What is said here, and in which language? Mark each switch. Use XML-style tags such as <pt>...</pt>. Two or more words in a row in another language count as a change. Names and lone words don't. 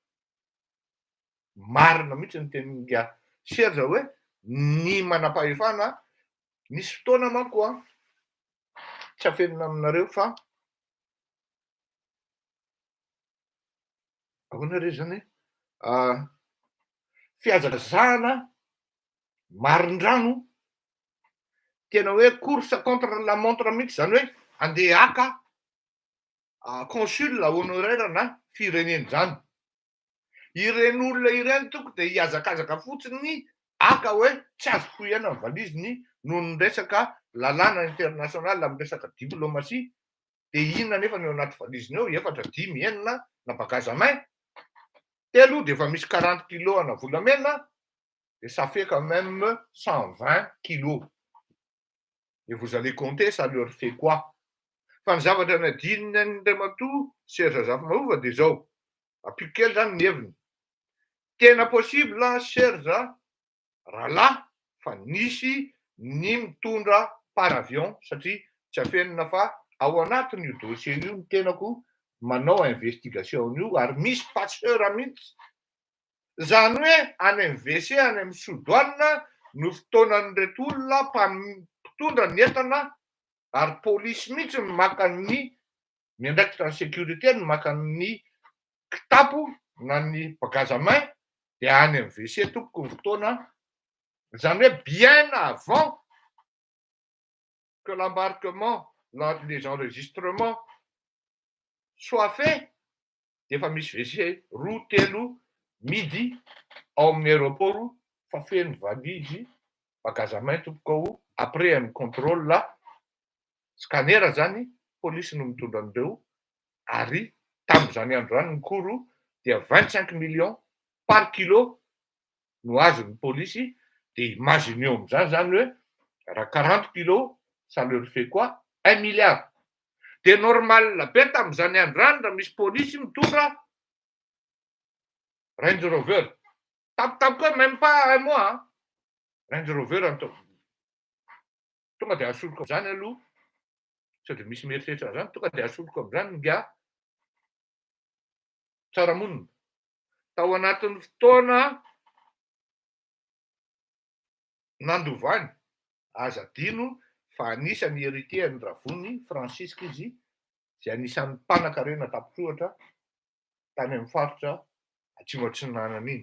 <mg>marina mihitsy ny tenin'nga Serge hoe ny manam-pahefana nisy fotoana manko a tsy afenina aminareo fa ahoana re zany hoe fihazazahana marin-drano tena hoe</mg> <fr>course contre la montre</fr> <mg>mihitsy zany hoe andeha haka</mg> <fr>consul honoraire</fr> <mg>na firenena zany. Ireny olona ireny toko de hiazakazaka fotsiny haka hoe tsy azo foiana ny valiziny noho ny resaka lalàna internationale amin'ny resaka diplomasia. De inona nefa ny ao anaty valiziny ao 4, 5, 6 na bagage-à-main. Telo de efa misy 40 kilos ana volamena</mg> <fr>et ça fait quand même 120 kilos. Et vous allez compter, ça leur fait quoi?</fr> <mg>Fa ny zavatra nadininy Andriamatoa Serge Zafimaova de zao. Ampiko kely zany ny heviny. Tena possible Serge rahalahy fa nisy ny mitondra</mg> <fr>par avion</fr> <mg>satria tsy afenina fa ao anatin'io dossier io ny tenako manao investigation io ary misy passeur mihitsy. Zany hoe any amin'ny WC any amin'ny Sodoanina no fotoanan'ireto olona mpitondra ny entana ary polisy mihitsy ny maka ny miandraikitra ny sécurité ny maka ny kitapo na ny bagage-à-main de any amin'ny WC tompoko ny fotoana.</mg> <fr>Zany hoe bien avant que l'embarquement, les enregistrements soient faits,</fr> <mg>efa misy WC roa telo midi ao amin'ny aéroport fa feno valizy bagage-à-main tompoko ao.</mg> <fr>Après un contrôle scanner</fr> <mg>zany polisy no mitondra an'ireo ary tamin'izany andro zany ny koro dia</mg> <fr>25 millions par kilo</fr> <mg>no azon'ny polisy. De imaginez amin'izany zany hoe raha 40 kilos</mg> <fr>ça leur fait quoi?</fr> <mg>1 milliard. De normal be tamin'izany andro zany raha misy polisy mitondra Range Rover. Tapitapika hoe</mg> <fr>même pas 1 mois.</fr> <mg>Range Rover tonga de asoloko amin'izany aloha sao de misy mieritreritra zany tonga de asoloko amin'izany nga tsara-monina. Tao anatin'ny fotoana nandovany aza adino fa anisany héritier ny Ravony Francisque izy zay anisan'ny mpanan-karena tampon-tsohatra tany amin'ny faritra Atsimo Atsinanana iny.</mg>